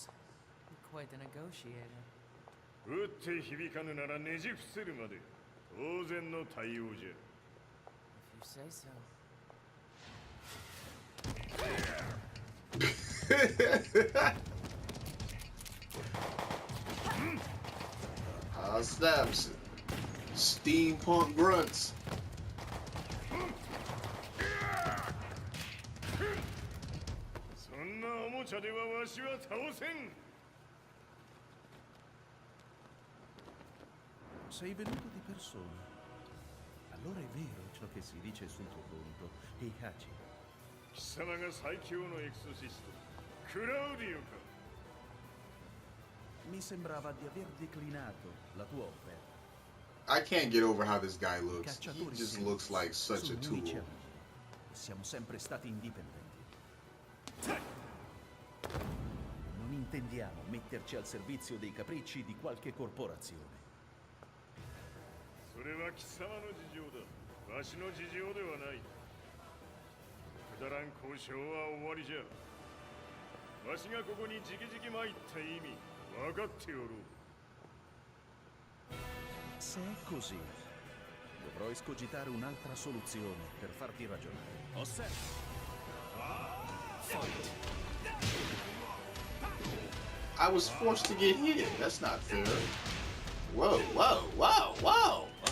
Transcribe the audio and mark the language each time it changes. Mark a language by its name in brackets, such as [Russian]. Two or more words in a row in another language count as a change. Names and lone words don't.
[English] You're quite the negotiator. [Japanese] 打って響かぬならねじ伏せるまで当然の対応じゃ。 [English] If you say so. Snaps. Steampunk grunts. [Japanese] そんなおもちゃではわしは倒せん。 [Italian] Sei venuto di persona. Allora è vero ciò che si dice sul tuo conto, Heihachi. [Japanese] 貴様が最強のエクソシスト、クラウディオか。 [Italian] Mi sembrava di aver declinato la tua offerta. [English] I can't get over how this guy looks. He just looks like such a tool. [Italian] Siamo sempre stati indipendenti. Non intendiamo metterci al servizio dei capricci di qualche corporazione. [Japanese] それは貴様の事情だ。わしの事情ではない。くだらん交渉は終わりじゃ。わしがここにじきじき参った意味、分かっておる。 [Italian] Se è così, dovrò escogitare un'altra soluzione per farti ragionare. [English] I was forced to get hit. That's not fair. Whoa, whoa, whoa, whoa!